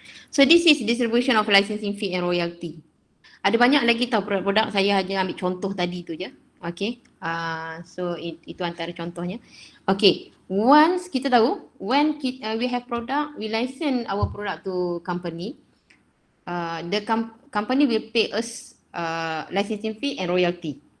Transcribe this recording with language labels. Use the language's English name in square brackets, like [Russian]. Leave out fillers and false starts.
[English] So this is distribution of licensing fee and royalty. [Malay] Ada banyak lagi tau produk-produk, saya hanya ambil contoh tadi tu je. Okay. So itu antara contohnya. [English] Okay. Once [Malay] kita tahu, [English] when we have product, we license our product to company, the company will pay us licensing fee and royalty.